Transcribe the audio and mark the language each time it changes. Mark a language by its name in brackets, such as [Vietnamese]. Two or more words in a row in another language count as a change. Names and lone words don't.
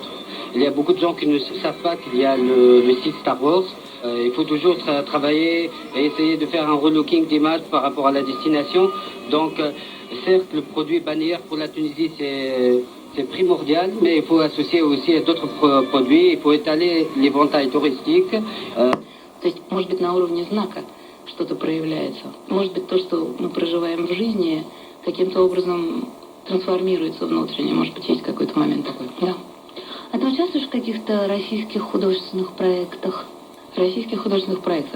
[French] Il y a beaucoup de gens qui ne savent pas qu'il y a le site Star Wars. Il faut toujours travailler et essayer de faire un relooking d'image par rapport à la destination. Donc, certes, le produit bannière pour la Tunisie, c'est primordial, mais il faut associer aussi d'autres produits. Il faut étaler l'éventail touristique. [Russian] То есть, может быть, на уровне знака что-то проявляется. Может быть, то, что мы проживаем в жизни, каким-то образом трансформируется внутренне. Может быть, есть какой-то момент такой. Да. А ты участвуешь в каких-то российских художественных проектах? В российских художественных проектах?